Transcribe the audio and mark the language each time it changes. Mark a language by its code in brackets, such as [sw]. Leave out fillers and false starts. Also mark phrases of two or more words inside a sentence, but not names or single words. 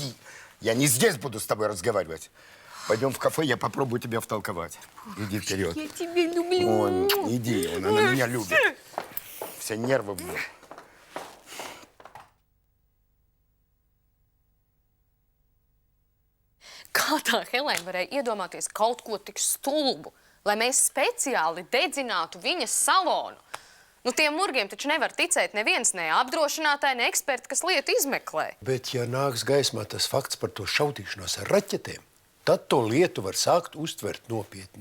[ru] давай. Я не здесь буду с тобой разговаривать. Пойдем в кафе, я попробую тебя втолковать. Иди вперед. Я тебя люблю. Ой, иди, она меня любит. Все нервы. [lv] Kā tā Helēna varēja iedomāties kaut ko tik stulbu, lai mēs speciāli dedzinātu viņas salonu? Nu, tiem murgiem taču nevar ticēt neviens, ne apdrošinātāji, ne eksperti, kas lietu izmeklē. Bet, ja nāks gaismā tas fakts par to šautīšanos ar raķetēm, tad to lietu var sākt uztvert nopietni.